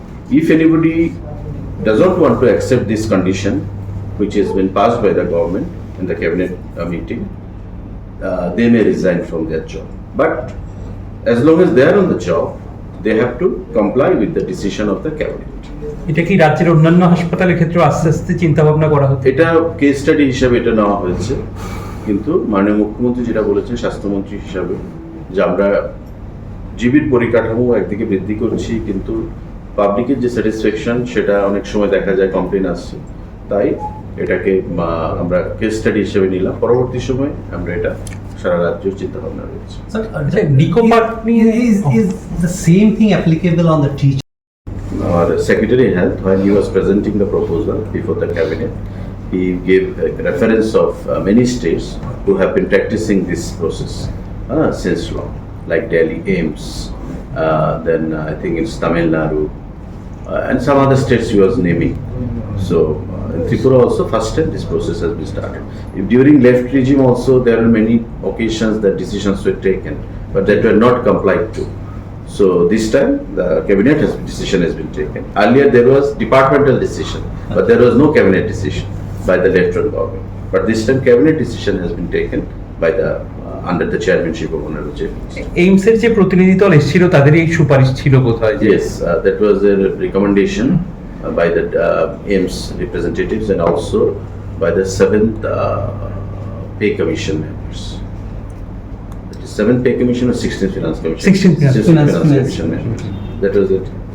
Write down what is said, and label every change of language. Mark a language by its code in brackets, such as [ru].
[en] If anybody does not want to accept this condition, which has been passed by the government in the cabinet meeting, they may resign from their job. But as long as they are on the job, they have to comply with the decision of the cabinet. [bn] এটা কি রাজ্যের অন্যান্য হাসপাতালের ক্ষেত্রে আস্তে আস্তে চিন্তা ভাবনা করা হচ্ছে? এটা কেস স্টাডি হিসাবে এটা নেওয়া হয়েছে, কিন্তু মাননীয় মুখ্যমন্ত্রী যেটা বলেছেন স্বাস্থ্যমন্ত্রী হিসাবে যে আমরা জিবির পরিকাঠামো একদিকে বৃদ্ধি করছি, কিন্তু পাবলিকের যে স্যাটিসফ্যাকশন সেটা অনেক সময় দেখা যায় কমপ্লেন আসছে, তাই এটাকে আমরা কেস স্টাডি হিসেবে নিলাম। পরবর্তী সময়ে আমরা এটা সারা রাজ্যের চিন্তা ভাবনা রয়েছে। [en] Sir, Nico Park is the same thing applicable on the teacher? Our Secretary Health, when he was presenting the proposal before the cabinet, he gave a reference of many states who have been practicing this process since long, like Delhi, AIMS, then I think it's Tamil Nadu, and some other states he was naming. So in Tripura also, first time this process has been started. If during left regime also, there are many occasions that decisions were taken, but that were not complied to. So this time the cabinet decision has been taken. Earlier there was departmental decision, but there was no cabinet decision by the left-wing government. But this time cabinet decision has been taken by the under the chairmanship of Honorable Chief Minister. [bn] এইমসের যে প্রতিনিধি দল এসেছিল তাদের এই সুপারিশ ছিল বোধহয় যে [en] Yes, that was a recommendation by the AIMS representatives and also by the 7th Pay Commission members. That is 7th Pay Commission or 16th Finance Commission? 16th Finance Commission members. That was it.